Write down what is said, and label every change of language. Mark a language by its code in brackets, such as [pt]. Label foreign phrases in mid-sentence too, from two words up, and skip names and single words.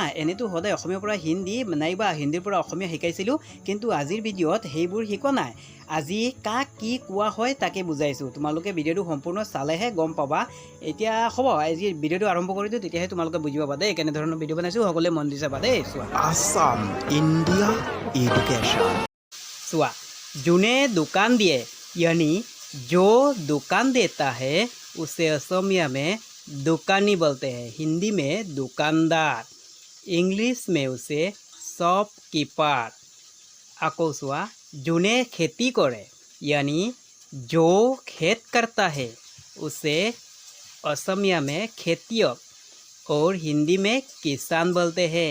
[as] এনেতো সদায় অসমীয়াৰ পৰা হিন্দী নাইবা হিন্দীৰ পৰা অসমীয়া শিকাইছিলোঁ, কিন্তু আজিৰ ভিডিঅ'ত সেইবোৰ শিকোৱা নাই। আজি কাক কি কোৱা হয় তাকে বুজাইছোঁ। তোমালোকে ভিডিঅ'টো সম্পূৰ্ণ চালেহে গম পাবা। এতিয়া হ'ব, আজি ভিডিঅ'টো আৰম্ভ কৰি দিওঁ, তেতিয়াহে তোমালোকে বুজি পাবা দেই কেনেধৰণৰ ভিডিঅ' বনাইছোঁ। সকলোৱে মন দি চাবা দেই। চোৱা আসাম ইণ্ডিয়া এডুকেশ্যন। চোৱা যিজনে দোকান দিয়ে [hi] यानी जो दुकान देता है उसे असमिया में दुकानी बोलते हैं। हिंदी में दुकानदार, इंग्लिश में उसे शॉपकीपर। [as] আকৌ চোৱা যিজনে খেতি কৰে [hi] यानी जो खेत करता है उसे असमिया में खेतियक और हिंदी में किसान बोलते हैं।